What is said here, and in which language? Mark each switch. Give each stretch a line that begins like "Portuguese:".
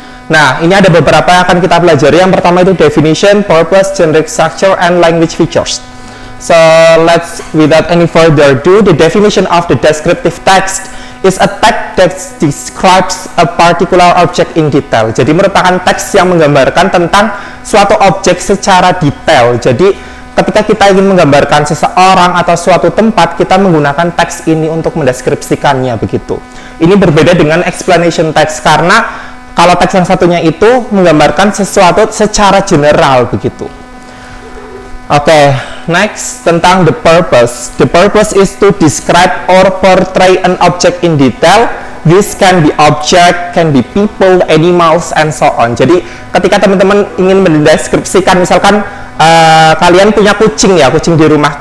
Indonesian: Nah, ini ada beberapa yang akan kita pelajari. Yang pertama itu
English: definition, purpose, generic structure, and language features. So, let's, without any further ado, the definition of the descriptive text is a text that describes a particular object in detail.
Indonesian: Jadi merupakan teks yang menggambarkan tentang suatu objek secara detail. Jadi ketika kita ingin menggambarkan seseorang atau suatu tempat, kita menggunakan teks ini untuk mendeskripsikannya begitu. Ini berbeda dengan
English: explanation text
Indonesian: karena kalau teks yang satunya itu menggambarkan sesuatu secara general begitu. Oke, next tentang
English: the purpose. The purpose is to describe or portray an object in detail. This can be object, can be people, animals, and so on.
Indonesian: Jadi ketika teman-teman ingin mendeskripsikan, misalkan kalian punya kucing ya, kucing di rumah.